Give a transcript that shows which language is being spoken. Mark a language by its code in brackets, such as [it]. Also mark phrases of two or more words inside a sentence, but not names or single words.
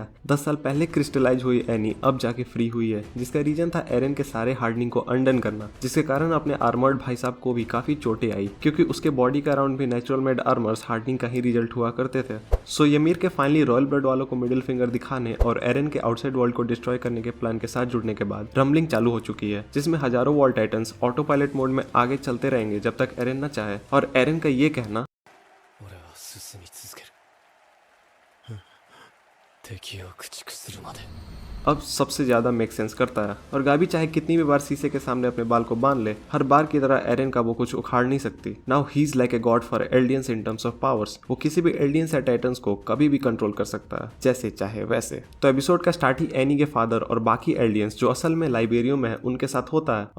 [hi] 10 साल पहले क्रिस्टलाइज हुई एनी अब जाके फ्री हुई है, जिसका रीजन था एरन के सारे हार्डनिंग को अनडन करना, जिसके कारण अपने आर्मर्ड भाई साहब को भी काफी चोटें आई, क्योंकि उसके बॉडी के अराउंड भी [en] natural made armors hardening [hi] का ही रिजल्ट हुआ करते थे। सो ymir के [en] finally royal blood [hi] वालों को [en] middle finger [hi] दिखाने और एरन के [en] outside world [hi] को डिस्ट्रॉय करने के प्लान के साथ जुड़ने के बाद रम्बलिंग चालू हो चुकी है, जिसमें हजारों [en] wall titans auto pilot mode [hi] में आगे चलते रहेंगे जब तक एरन न चाहे। और एरन का ये कहना, [ja] 俺は進み続ける敵を駆逐するまで [hi] अब सबसे ज्यादा [en] make sense [hi] करता है। और गाबी चाहे कितनी भी बार शीशे के सामने अपने बाल को बांध ले, हर बार की तरह एरन का वो कुछ उखाड़ नहीं सकती। [en] now he is like a god for Eldians in terms of powers. [hi] वो किसी भी एल्डियंस या टाइटन्स को कभी भी कंट्रोल कर सकता है, जैसे चाहे वैसे। तो एपिसोड का स्टार्ट ही एनी के फादर और बाकी एल्डियंस जो असल में लाइबेरियो में है उनके साथ होता है।